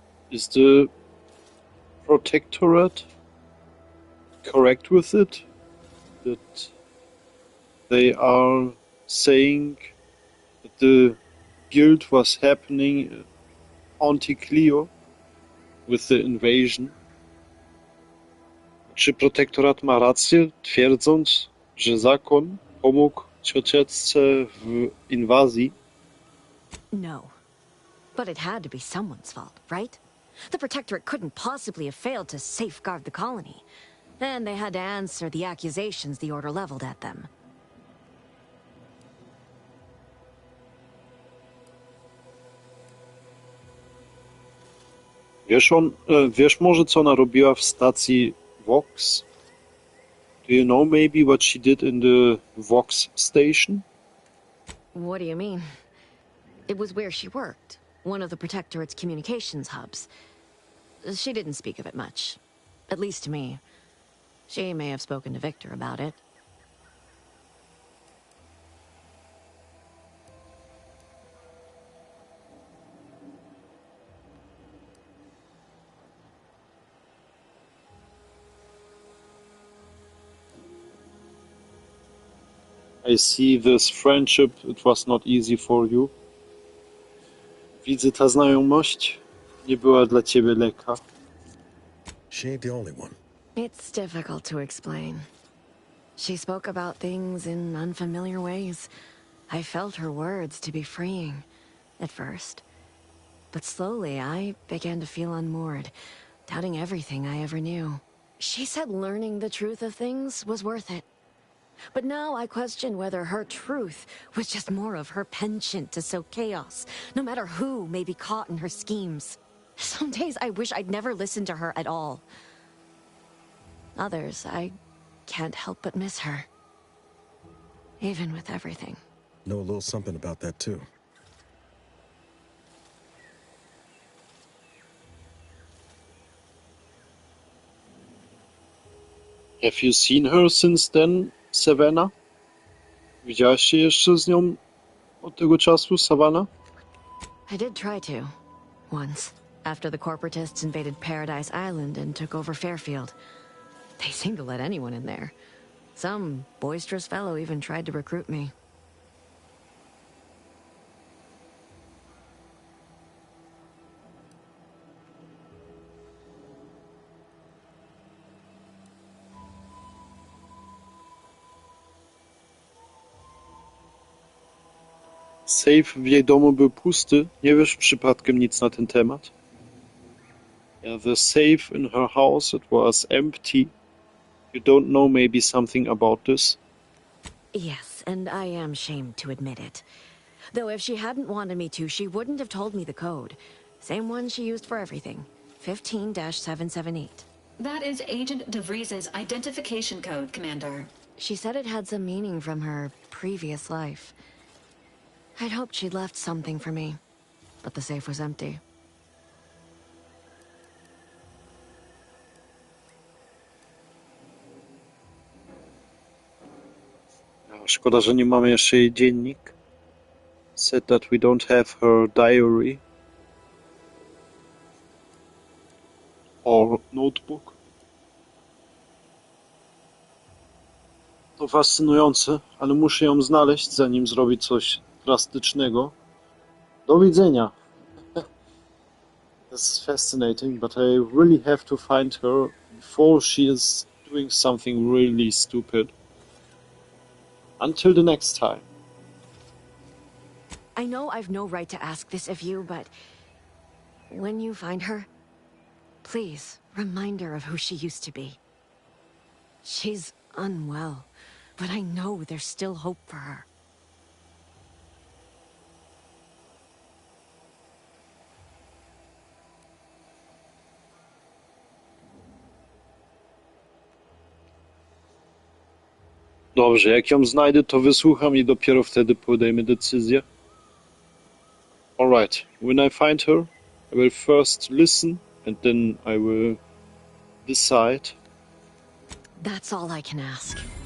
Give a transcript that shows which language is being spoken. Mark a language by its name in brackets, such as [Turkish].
[English] Is the Protectorate correct with it? That they are saying that the guild was happening anti-Clio with the invasion? [Polish] Czy Protektorat ma rację, twierdząc, że zakon pomógł ciocieczce w inwazji. [English] No. But it had to be someone's fault, right? The Protectorate couldn't possibly have failed to safeguard the colony. Then they had to answer the accusations the Order leveled at them. [Polish] Wiesz może, co ona robiła w stacji Vox? [English] Do you know maybe what she did in the Vox station? What do you mean? It was where she worked, one of the Protectorate's communications hubs. She didn't speak of it much, at least to me. She may have spoken to Victor about it. I see this friendship, it was not easy for you. [Polish] Widzę, ta znajomość nie była dla ciebie lekka. [English] She ain't the only one. It's difficult to explain. She spoke about things in unfamiliar ways. I felt her words to be freeing, at first. But slowly, I began to feel unmoored, doubting everything I ever knew. She said learning the truth of things was worth it. But now I question whether her truth was just more of her penchant to sow chaos, no matter who may be caught in her schemes. Some days I wish I'd never listened to her at all. Others, I can't help but miss her. Even with everything. Know a little something about that, too. Have you seen her since then, Savannah? [Polish] Widziałaś się jeszcze z nią od tego czasu, Savannah? [English] I did try to. Once. After the corporatists invaded Paradise Island and took over Fairfield. They seemed to let anyone in there. Some boisterous fellow even tried to recruit me. [Polish] Safe w jej domu był pusty. Nie wiesz przypadkiem nic na ten temat? [English] Yeah, the safe in her house, it was empty. You don't know maybe something about this? Yes, and I am ashamed to admit it. Though if she hadn't wanted me to, she wouldn't have told me the code. Same one she used for everything. 15-778. That is Agent DeVries's identification code, Commander. She said it had some meaning from her previous life. I'd hoped she'd left something for me, but the safe was empty. [Polish] Szkoda, że nie mamy jeszcze jej dziennik. [English] Said that we don't have her diary. Or notebook. [Polish] To fascynujące, ale muszę ją znaleźć, zanim zrobi coś drastycznego. Do widzenia. [English] That's fascinating, but I really have to find her before she is doing something really stupid. Until the next time. I know I've no right to ask this of you, but when you find her, please remind her of who she used to be. She's unwell, but I know there's still hope for her. [Polish] Dobrze, jak ją znajdę, to wysłucham i dopiero wtedy podejmę decyzję. [English] Alright, when I find her, I will first listen and then I will decide. That's all I can ask.